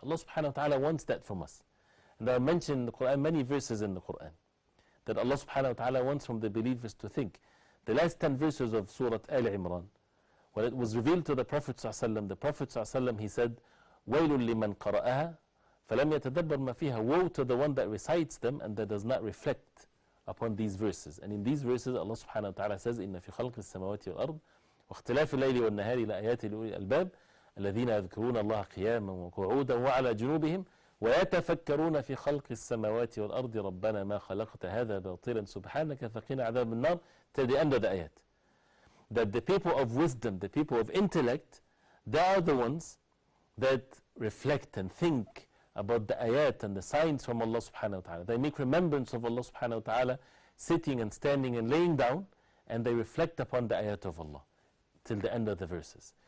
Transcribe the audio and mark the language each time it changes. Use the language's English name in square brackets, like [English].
[English] Allah subhanahu wa ta'ala wants that from us. And I mentioned in the Quran, many verses in the Quran, that Allah subhanahu wa ta'ala wants from the believers to think. The last 10 verses of Surah Al-Imran, when it was revealed to the Prophet ﷺ, the Prophet ﷺ, he said, [Arabic] وَيْلٌ لِمَنْ قَرَأَهَا فَلَمْ يَتَدَبَّرْ مَا فِيهَا. [English] Woe to the one that recites them and that does not reflect upon these verses. And in these verses, Allah subhanahu wa ta'ala says, [Arabic] إِنَّ فِي خَلْقِ السَّمَاوَاتِ وَالْأَرْضِ وَاخْتِلَافِ اللَّيْلِ وَالنَّهَارِ لَآيَاتٍ لِأُولِي الْأَلْبَابِ الَّذِينَ يَذْكُرُونَ اللَّهَ قِيَامًا وَقُعُودًا وَعَلَى جُنُوبِهِمْ وَيَتَفَكَّرُونَ فِي خَلْقِ السَّمَاوَاتِ وَالْأَرْضِ رَبَّنَا مَا خَلَقْتَ هَذَا بَاطِلًا سُبْحَانَكَ فَقِنَا عَذَابَ النَّارِ, [English] till the end of the ayat. That the people of wisdom, the people of intellect, they are the ones that reflect and think about the ayat and the signs from Allah subhanahu wa ta'ala. They make remembrance of Allah subhanahu wa ta'ala, sitting and standing and laying down, and they reflect upon the ayat of Allah till the end of the verses.